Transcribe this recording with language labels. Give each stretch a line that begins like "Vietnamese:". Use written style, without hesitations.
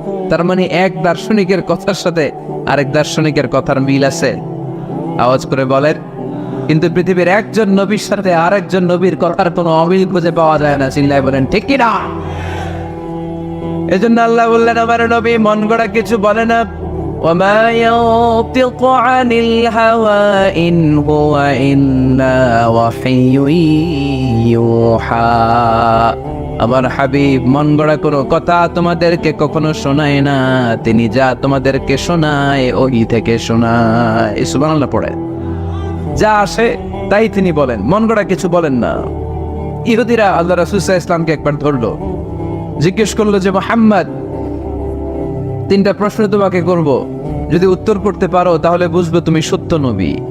Bangla: তার মানে এক দার্শনিকের কথার সাথে আরেক দার্শনিকের কথার মিল আছে, আওয়াজ করে বলেন। কিন্তু পৃথিবীর একজন নবীর সাথে আরেকজন নবীর কথার কোনো অমিল খুঁজে পাওয়া যায় না, চিল্লায় বলেন ঠিক কি না? এজন্য আল্লাহ বললেন আমার নবী মন গড়া কিছু বলে না,
Arabic: وما ينطق عن الهوى إن هو إلا وحي يوحى।
Bangla: আমার হাবিব মন গড়া কোনো কথা তোমাদেরকে কখনো শোনায় না, তিনি যা তোমাদেরকে শোনায় ওহি থেকে শোনায়। সুবহানাল্লাহ পড়ে, যা আসে তাই তিনি বলেন, মন গড়া কিছু বলেন না। ইহুদিরা আল্লাহ রাসূল সাল্লাল্লাহু আলাইহি ওয়াসাল্লামকে একবার ধরলো, জিজ্ঞেস করলো যে মুহাম্মদ, তিনটা প্রশ্ন তোমাকে করব, যদি উত্তর করতে পারো তাহলে বুঝবো তুমি সত্য নবী।